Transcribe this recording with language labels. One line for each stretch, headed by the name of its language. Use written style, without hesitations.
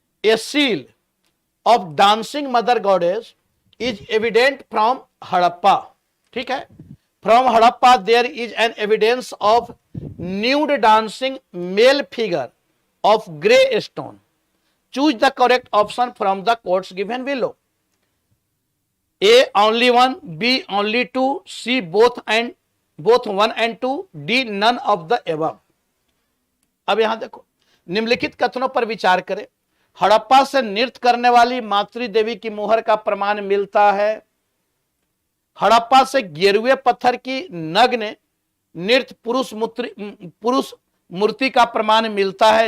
English: A seal of dancing mother goddess is evident from Harappa.
Hindi: ठीक है,
English: From Harappa there is an evidence of nude dancing male figure of grey stone. Choose the correct option from the codes given below. A only one, B only two, C both 1 and 2, D none of the above।
Hindi: अब यहां देखो, निम्नलिखित कथनों पर विचार करें। हड़प्पा से नृत्य करने वाली मातृ देवी की मुहर का प्रमाण मिलता है। हड़प्पा से गिरुए पत्थर की नग्न नृत्य पुरुष मूर्ति का प्रमाण मिलता है।